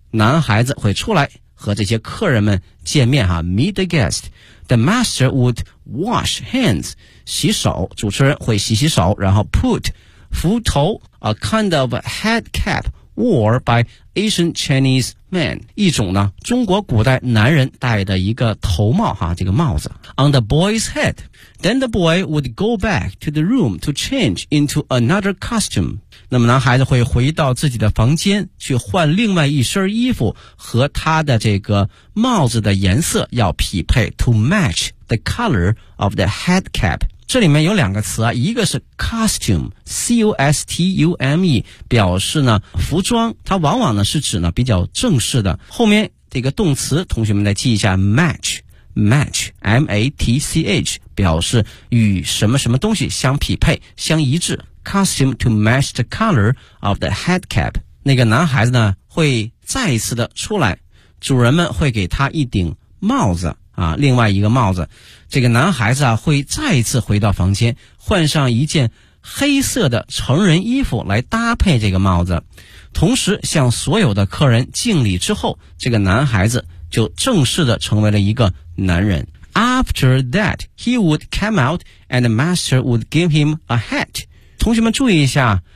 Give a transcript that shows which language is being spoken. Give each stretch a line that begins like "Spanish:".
Chinese: 男孩子会出来和这些客人们见面哈 ,
English: meet the guest. The master would wash hands,
Chinese: 洗手，主持人会洗洗手，然后
English: put 幞头 ,a kind of head cap wore by Asian Chinese men.
Chinese: 一种呢中国古代男人戴的一个头帽哈，这个帽子。
English: On the boy's head. Then the boy would go back to the room to change into another costume.
Chinese: 那么男孩子会回到自己的房间去换另外一身衣服，和他的这个帽子的颜色要匹配
English: to match the color of the head cap.
Chinese: 这里面有两个词啊，一个是 costume, C-O-S-T-U-M-E, 表示呢服装，它往往呢是指呢比较正式的。后面这个动词同学们再记一下 match. Match, M-A-T-C-H, 表示与什么什么东西相匹配、相一致。
English: Costume to match the color of the head cap.
Chinese: 那个男孩子呢，会再一次的出来，主人们会给他一顶帽子啊，另外一个帽子。这个男孩子啊，会再一次回到房间，换上一件黑色的成人衣服来搭配这个帽子，同时向所有的客人敬礼之后，这个男孩子就正式的成为了一个男人。
English: After that, he would come out and the master would give him a hat.
Chinese: 同学们注意一下，